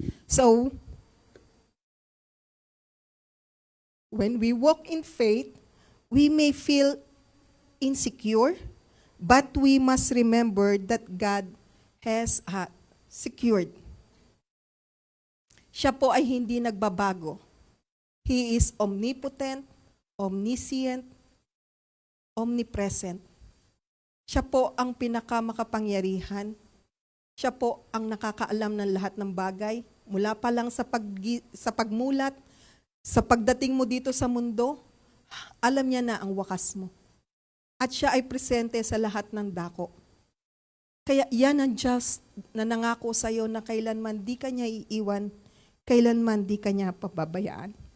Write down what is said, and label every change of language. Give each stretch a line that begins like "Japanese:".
English: So, when we walk in faith, we may feel insecure, but we must remember that God has secured.
Filipino: Siya po ay hindi nagbabago.
English: He is omnipotent, omniscient, omnipresent.
Filipino: Siya po ang pinakamakapangyarihan. Siya po ang nakakaalam ng lahat ng bagay. Mula pa lang sa pagmulat, sa pagdating mo dito sa mundo, alam niya na ang wakas mo. At siya ay presente sa lahat ng dako. Kaya yan ang Diyos na nangako sa iyo na kailanman di ka niya iiwan, kailanman di ka niya pababayaan.